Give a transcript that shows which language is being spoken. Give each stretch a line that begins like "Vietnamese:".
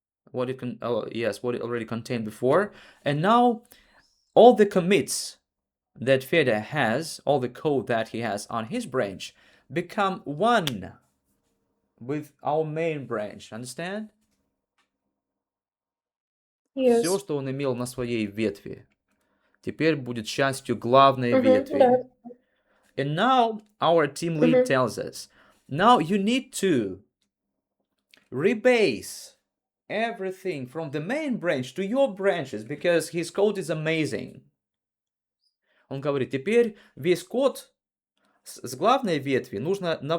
English: What it already contained before. And now all the commits that Fedya has, all the code that he has on his branch, become one with our main branch. Understand?
Russian: Все,
English: Yes.
Russian: что он имел на своей ветви, теперь будет частью главной Mm-hmm. ветви.
English: That. And now our team lead Mm-hmm. tells us, now you need to rebase everything from the main branch to your branches because his code is amazing.
Russian: Он говорит, теперь весь код с главной ветви нужно на